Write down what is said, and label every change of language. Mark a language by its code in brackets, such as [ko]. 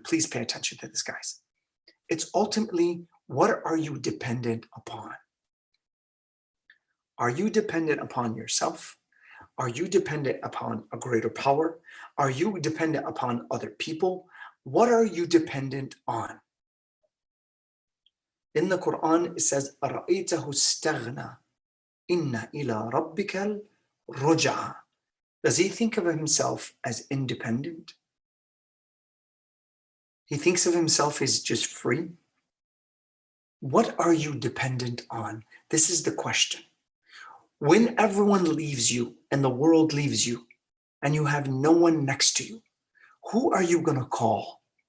[en] Please pay attention to this, guys. It's ultimately, what are you dependent upon? Are you dependent upon yourself? Are you dependent upon a greater power? Are you dependent upon other people? What are you dependent on? In the Quran, it says, [ar] أَرَأَيْتَهُ اسْتَغْنَى إِنَّ إِلَىٰ رَبِّكَ الرُّجْعَىٰ. [en] Does he think of himself as independent? He thinks of himself as just free? What are you dependent on? This is the question. When everyone leaves you and the world leaves you and you have no one next to you, who are you going to call?